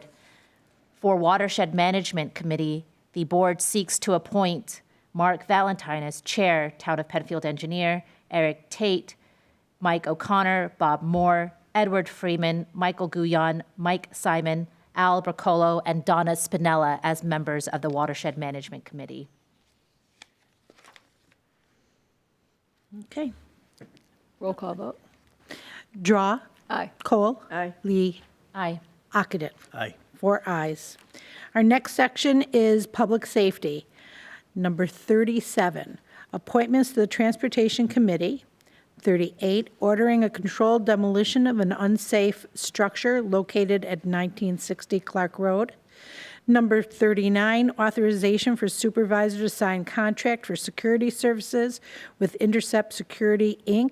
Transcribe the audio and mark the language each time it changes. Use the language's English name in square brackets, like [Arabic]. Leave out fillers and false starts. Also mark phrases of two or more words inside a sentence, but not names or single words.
[English] For Watershed Management Committee, the board seeks to appoint Mark Valentine as Chair, Town of Penfield Engineer, Eric Tate, Mike O'Connor, Bob Moore, Edward Freeman, Michael Guyon, Mike Simon, Al Bracolo, and Donna Spinella as members of the Watershed Management Committee. Okay. Roll call vote. Drawe. Aye. Kohl. Aye. Lee. Aye. Ockenden. Aye. 4 ayes. Our next section is Public Safety. Number 37, appointments to the Transportation Committee. 38, ordering a controlled demolition of an unsafe structure located at 1960 Clark Road. Number 39, authorization for supervisor to sign contract for security services with Intercept Security, Inc.